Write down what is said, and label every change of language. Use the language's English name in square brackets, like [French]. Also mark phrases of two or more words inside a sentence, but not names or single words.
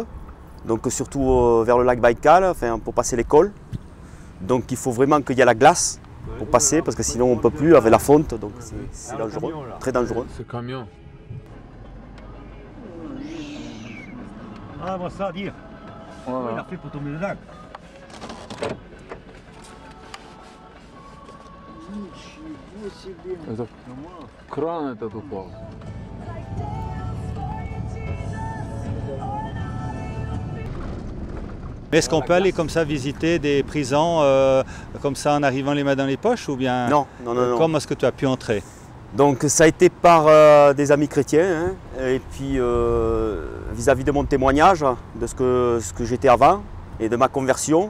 [French] Donc surtout vers le lac Baïkal, enfin, pour passer l'école. Donc il faut vraiment qu'il y ait la glace pour passer, parce que sinon on ne peut plus avec la fonte, donc c'est dangereux, très dangereux. Ce camion. Ah, moi ça à dire. Voilà. Il a fait pour tomber dedans. [Russian] Это кран этот упал. [French] Est-ce qu'on peut aller comme ça visiter des prisons comme ça en arrivant les mains dans les poches ou bien? Non, non, non, non. Comment est-ce que tu as pu entrer? Donc ça a été par des amis chrétiens, hein, et puis vis-à-vis de mon témoignage, de ce que j'étais avant et de ma conversion.